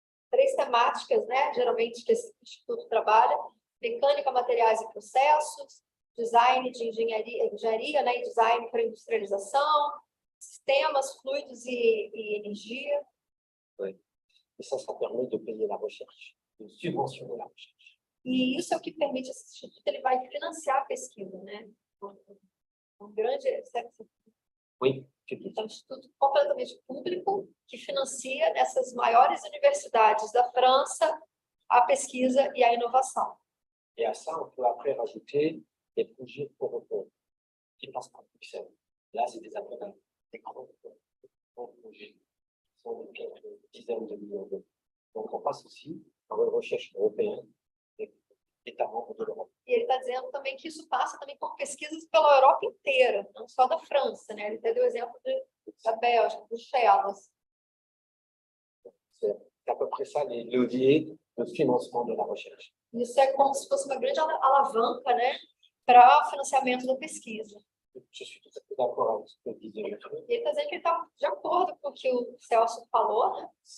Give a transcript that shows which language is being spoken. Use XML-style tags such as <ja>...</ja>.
<pt>Três temáticas, né, geralmente, que esse instituto trabalha: mecânica, materiais e processos, design de engenharia, né, e design para industrialização, sistemas, fluidos e energia.</pt> <fr>Et ça permet de payer la recherche, de subventionner la recherche.</fr> <pt>E isso é o que permite esse instituto, ele vai financiar a pesquisa, né? Um grande...</pt> <fr>Oui,</fr> <pt>então, um instituto completamente público que financia essas maiores universidades da França a pesquisa e a inovação.</pt> <fr>Et à ça, on peut après rajouter des projets européens qui passent par Bruxelles. Là, c'est des appels, des grands projets qui sont de quelques dizaines de millions d'euros. Donc, on passe aussi par une recherche européenne des États membres de l'Europe.</fr> <pt>E ele está dizendo também que isso passa também por pesquisas pela Europa inteira, não só da França, né? Ele até deu o exemplo da Bélgica, do Bruxelas.</pt> <fr>C'est à peu près ça les leviers de financement de la recherche.</fr> <pt>Isso é como se fosse uma grande alavanca, né, para o financiamento da pesquisa.</pt> <fr>Je suis tout à fait d'accord avec ce que disait le truc.</fr> <pt>Ele está dizendo que ele está de acordo com o que o Celso falou, né?</pt>